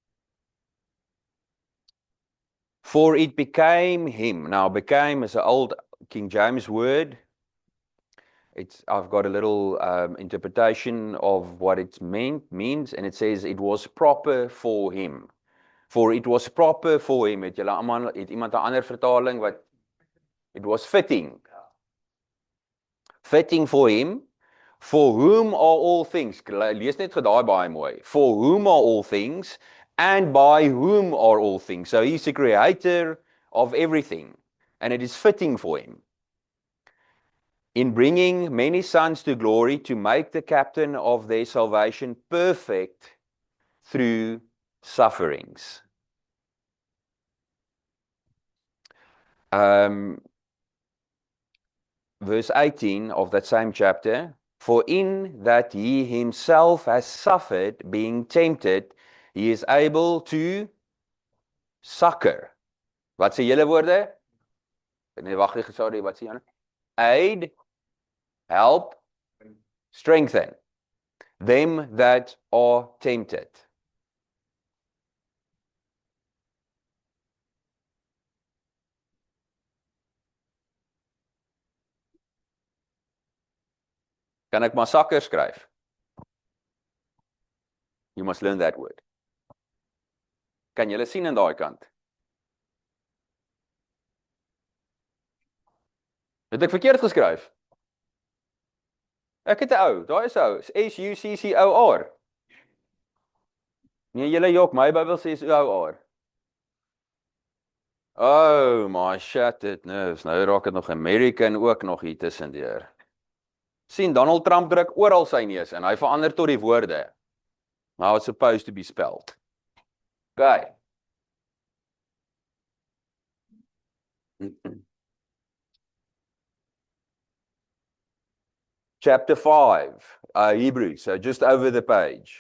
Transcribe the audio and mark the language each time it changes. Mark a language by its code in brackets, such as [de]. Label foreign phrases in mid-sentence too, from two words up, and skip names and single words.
[en] For it became him. Now, became is an old King James word. I've got a little interpretation of what it means, and it says it was proper for him. For it was proper for him. [af] Het iemand 'n ander vertaling wat [en] it was fitting. Fitting for him, for whom are all things. [af] Lees net daai baie mooi. [en] For whom are all things, and by whom are all things. So he's the creator of everything, and it is fitting for him, in bringing many sons to glory, to make the captain of their salvation perfect through sufferings. Verse 18 of that same chapter, for in that he himself has suffered, being tempted, he is able to succor. [af] Wat sê julle woorde? Nee, wag, sorry, wat sê julle? [en] Aid, help, strengthen them that are tempted. [af] Kan ek maar succor skryf? [en] You must learn that word. [af] Kan julle sien aan daai kant? Het ek verkeerd geskryf? Ek het 'n ou, daai is ou, SUCCOR. Nee, julle jok, my Bybel sê SUCCOR. [en] Oh my shit, it nerves. [af] Nou raak dit nog American ook nog hier tussendeur. Sien, Donald Trump druk oral sy neus en hy verander tot die woorde. [en] How it's supposed to be spelled. Okay. Chapter 5, Hebrews, so just over the page.